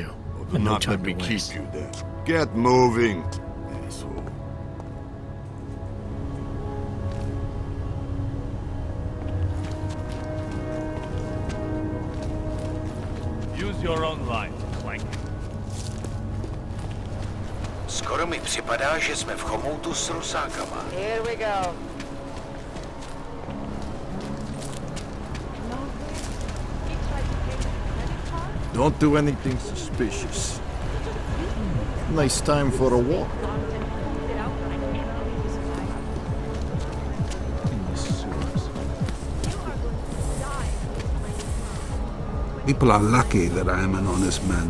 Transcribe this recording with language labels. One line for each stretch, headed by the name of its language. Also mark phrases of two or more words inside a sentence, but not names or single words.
English: Do And no not time let me to keep waste. you there. Get moving, asshole. Use your own line, Clank.
Czech: Skoro mi připadá, že jsme v chomoutu s rusákama.
English: Here we go. Don't do anything suspicious. Nice time for a walk. People are lucky that I am an honest man.